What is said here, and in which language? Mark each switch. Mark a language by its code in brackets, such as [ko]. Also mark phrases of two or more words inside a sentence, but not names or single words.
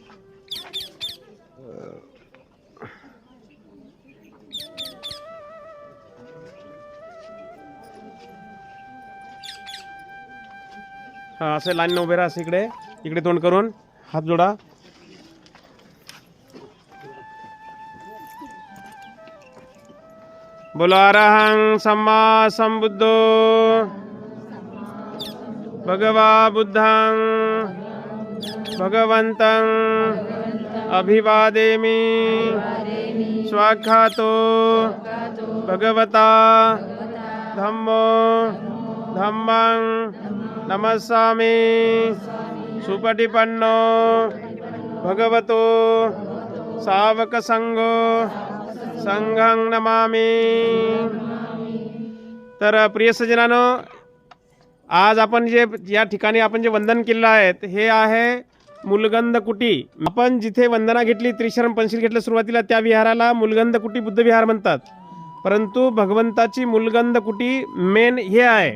[mr] हा असे लाईन उभे राहा. इकडे इकडे तोंड करून हात जोडा. [pi] बोलो अरहं सम्मा संबुद्धो भगवा बुद्धं भगवन्तं अभिवादेमि. स्वाख्यातो भगवता धम्मो धम्मं नमस्सामि. सुपटिपन्नो भगवतो सावक संघो संघं नमामि. [mr] तर प्रिय सज्जनांनो, आज आपण जे या ठिकाणी आपण जे वंदन केलेलं आहे हे आहे मूलगंध कुटी. आपण जिथे वंदना घेतली, त्रिशरण पंचशील घेतलं सुरुवातीला, त्या विहाराला मूलगंध कुटी बुद्ध विहार म्हणतात. परंतु भगवंताची मूलगंध कुटी मेन हे आहे.